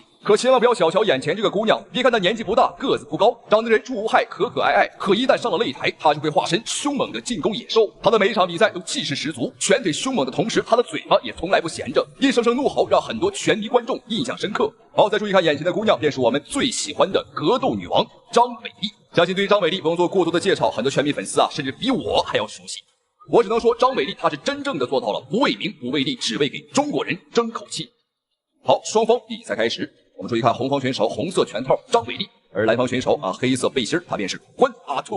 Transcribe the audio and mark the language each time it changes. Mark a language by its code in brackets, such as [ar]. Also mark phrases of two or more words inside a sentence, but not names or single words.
[zh] 可千萬不要小瞧眼前這個姑娘，別看她年紀不大，個子不高，長得人畜無害，可可愛愛。可一旦上了擂台，她就會化身兇猛的進攻野獸。她的每一場比賽都氣勢十足，拳腿兇猛的同時，她的嘴巴也從來不閒着，一聲聲怒吼讓很多拳迷觀眾印象深刻。好，再注意看眼前的姑娘，便是我們最喜歡的格鬥女王張偉麗。相信對於張偉麗不用做過多的介紹，很多拳迷粉絲啊，甚至比我還要熟悉。我只能說，張偉麗她是真正的做到了不為名不為利，只為給中國人爭口氣。好，雙方比賽開始，我們注意看紅方選手紅色拳套張偉麗，而藍方選手啊黑色背心，他便是關阿翠。